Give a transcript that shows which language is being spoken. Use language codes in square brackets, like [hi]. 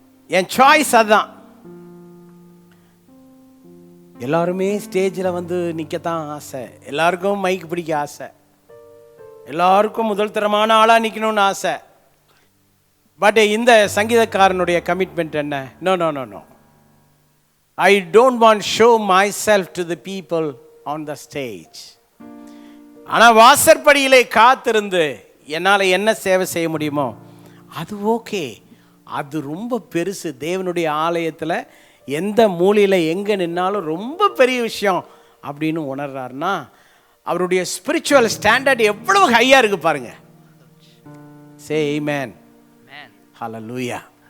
[ta] என் choice அதுதான். எல்லாருமே ஸ்டேஜில் நிற்கத்தான் ஆசை, எல்லாருக்கும் மைக் பிடிக்க ஆசை, எல்லாருக்கும் முதல் தரமான ஆளாக நிற்கணும்னு ஆசை. பட் இந்த சங்கீதக்காரனுடைய கமிட்மெண்ட் என்ன? [en] No no no no, I don't want to show myself to the people on the stage. [ta] ஆனால் வாசற்படியிலே காத்திருந்து என்னால் என்ன சேவை செய்ய முடியுமோ அது ஓகே, அது ரொம்ப பெருசு. தேவனுடைய ஆலயத்தில் எந்த மூலையில் எங்கே நின்னாலும் ரொம்ப பெரிய விஷயம் அப்படின்னு உணர்றாருன்னா அவருடைய ஸ்பிரிச்சுவல் ஸ்டாண்டர்ட் எவ்வளவு ஹையாக இருக்கு பாருங்க. சே ஆமென். ஹல்லேலூயா.